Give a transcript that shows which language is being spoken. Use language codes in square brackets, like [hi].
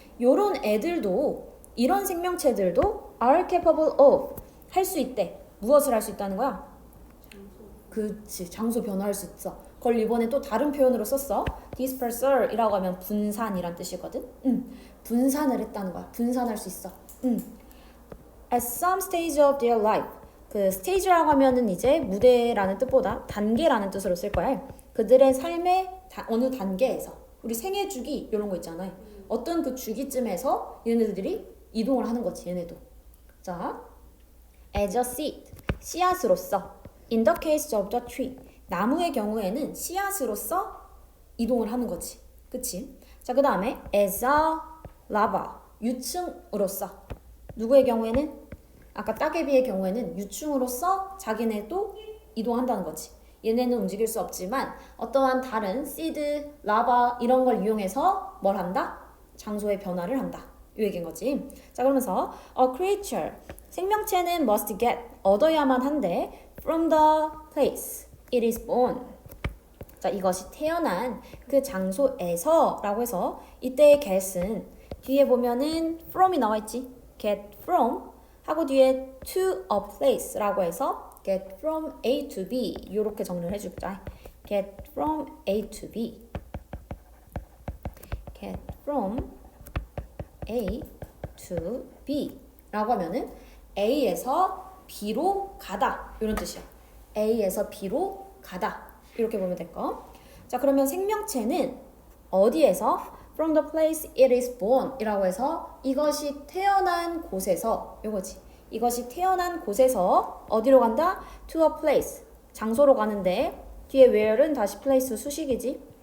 [ko] 요런 애들도, 이런 생명체들도 [en] are capable of [ko] 할 수 있대. 무엇을 할 수 있다는 거야? 장소. 그치. 장소 변화할 수 있어. 그걸 이번에 또 다른 표현으로 썼어. disperser 이라고 하면 분산이란 뜻이거든. 분산을 했다는 거야. 분산할 수 있어. [en] At some stage of their life. [ko] 그 stage라고 하면은 이제 무대라는 뜻보다 단계라는 뜻으로 쓸 거야. 그들의 삶의 어느 단계에서 우리 생애 주기 이런 거 있잖아요. 어떤 그 주기쯤에서 얘네들이 이동을 하는 거지. 얘네도. 자, [en] as a seed [ko] 씨앗으로서 [en] in the case of the tree [ko] 나무의 경우에는 씨앗으로서 이동을 하는 거지. 그치? 자, 그 다음에 [en] as a larva [ko] 유충으로서 누구의 경우에는 아까 따개비의 경우에는 유충으로서 자기네도 이동한다는 거지. 얘네는 움직일 수 없지만 어떠한 다른 씨드, 라바 이런 걸 이용해서 뭘 한다? 장소의 변화를 한다. 이 얘기인 거지. 자, 그러면서 [en] a creature [ko] 생명체는 [en] must get [ko] 얻어야만 한데 [en] from the place it is born. [ko] 자, 이것이 태어난 그 장소에서 라고 해서 이때의 get은 뒤에 보면은 from이 나와 있지. [en] get from [ko] 하고 뒤에 [en] to a place [ko] 라고 해서 [en] get from A to B [ko] 이렇게 정리를 해줄까? [en] get from A to B get from A to B [ko] 라고 하면은 A에서 B로 가다 이런 뜻이야. A에서 B로 가다 이렇게 보면 될 거. 자, 그러면 생명체는 어디에서 [en] from the place it is born [ko] 이라고 해서 이것이 태어난 곳에서 요거지. 이것이 태어난 곳에서 어디로 간다? [en] to a place [ko] 장소로 가는데 뒤에 where는 다시 place 수식이지.